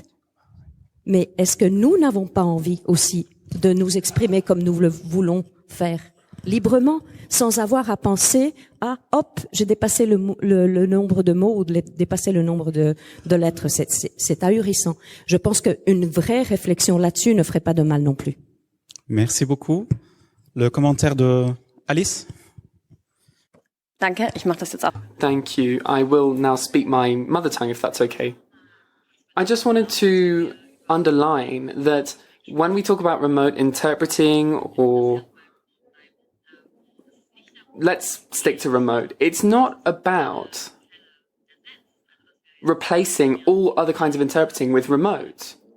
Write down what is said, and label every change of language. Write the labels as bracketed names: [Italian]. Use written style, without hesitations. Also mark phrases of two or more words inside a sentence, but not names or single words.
[French] Mais est-ce que nous n'avons pas envie aussi de nous exprimer comme nous le voulons faire, librement, sans avoir à penser à hop, j'ai dépassé le nombre de mots ou dépassé le nombre de lettres. C'est ahurissant. Je pense qu'une vraie réflexion là-dessus ne ferait pas de mal non plus. Merci beaucoup. Le commentaire de Alice? [German] Danke, ich mache das jetzt ab. [English] Thank you. I will now speak my mother tongue, if that's okay. I just wanted to underline that when we talk about remote interpreting, or let's stick to remote, it's not about replacing all other kinds of interpreting with remote.